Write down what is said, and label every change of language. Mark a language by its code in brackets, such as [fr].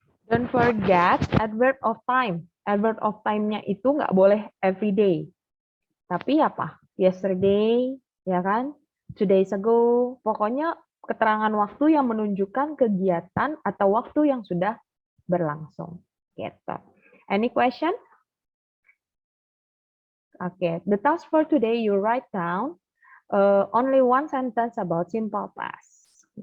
[en] Don't forget adverb of time. Adverb of time-nya itu nggak boleh every day. [id] Tapi apa? Yesterday, ya kan? [en] 2 days ago. [id] Pokoknya keterangan waktu yang menunjukkan kegiatan atau waktu yang sudah berlangsung. [en] Gitu. Any question? Okay. The task for today, you write down only one sentence about simple past.